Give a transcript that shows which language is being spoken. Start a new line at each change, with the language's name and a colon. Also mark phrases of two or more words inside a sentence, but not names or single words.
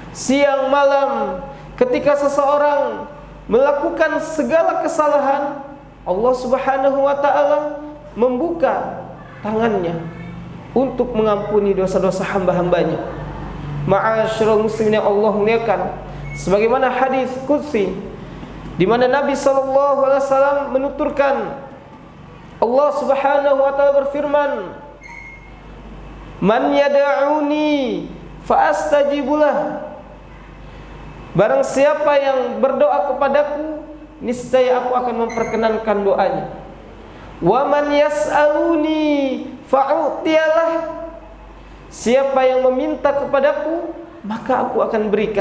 Indonesian: Siang malam ketika seseorang melakukan segala kesalahan, Allah
Arabic: سبحانه وتعالى
Indonesian: membuka tangannya untuk mengampuni dosa-dosa hamba-hambanya.
Arabic: معاشر المسلمين
Indonesian: yang Allah muliakan, sebagaimana hadis qudsi di mana Nabi
Arabic: صلى الله عليه وسلم
Indonesian: menuturkan, Allah
Arabic: سبحانه وتعالى
Indonesian: berfirman,
Arabic: "من يدعوني فأستجيب له."
Indonesian: Barang siapa yang berdoa kepadaku, niscaya aku akan memperkenankan doanya.
Arabic: ومن يسألني فأعطيه.
Indonesian: Siapa yang meminta kepadaku, maka aku akan berikan.